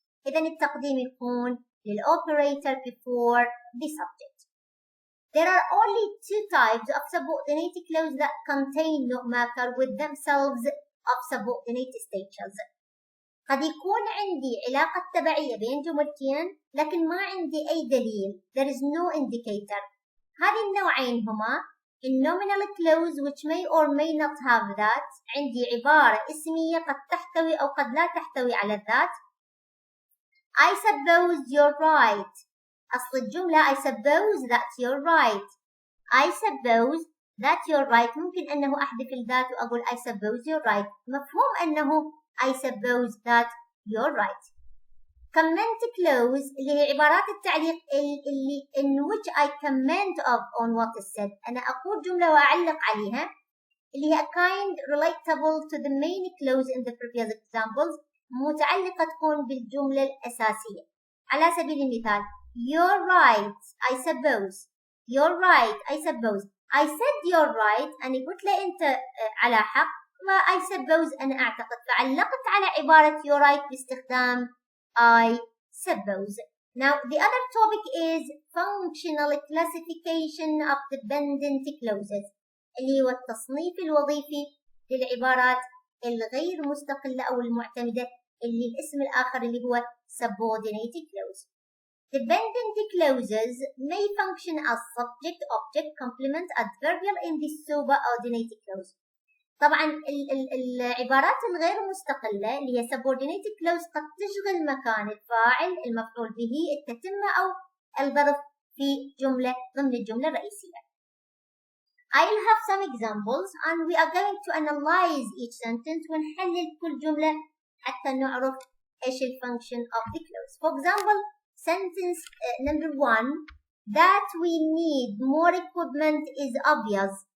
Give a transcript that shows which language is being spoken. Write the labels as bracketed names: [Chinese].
[Arabic] إذا التقديم يكون للoperator [English] before the subject. There are only two types of subordinate clauses that contain no marker with themselves of subordinate stages. [Arabic] قد يكون عندي علاقة تبعية بين جملتين لكن ما عندي أي دليل. [English] There is no indicator. [Arabic] هذه النوعين هما ال [English] nominal clause which may or may not have that، [Arabic] عندي عبارة اسمية قد تحتوي أو قد لا تحتوي على الذات. [English] I suppose you're right، [Arabic] أصل الجملة [English] I suppose that you're right. I suppose that you're right [Arabic] ممكن أنه أحذف الذات وأقول [English] I suppose you're right، [Arabic] مفهوم أنه [English] I suppose that you're right. Comment clause [Arabic] اللي هي عبارات التعليق اللي [English] in which I comment on what is said، [Arabic] أنا أقول جملة وأعلق عليها، [English] اللي هي a kind relatable to the main clause in the previous examples، [Arabic] متعلقة تكون بالجملة الأساسية. على سبيل المثال [English] you're right I suppose، [Arabic] you're right I suppose، I said you're right أنا قلت له أنت على حق، و I suppose أنا أعتقد، فعلقت على عبارة you're right باستخدام I suppose. [English] Now the other topic is functional classification of dependent clauses [Arabic] اللي هو التصنيف الوظيفي للعبارات الغير مستقلة أو المعتمدة اللي الاسم الآخر اللي هو subordinate clause. [English] Dependent clauses may function as subject, object, complement, adverbial in the subordinate clause. [Arabic] طبعا العبارات الغير مستقلة اللي هي subordinate clause قد تشغل مكان الفاعل، المفعول به، التتمة أو الظرف في جملة ضمن الجملة الرئيسية. [English] I'll have some examples and we are going to analyze each sentence [Arabic] ونحلل كل جملة حتى نعرف إيش [English] الfunction of the clause. For example, sentence number 1 that we need more equipment is obvious.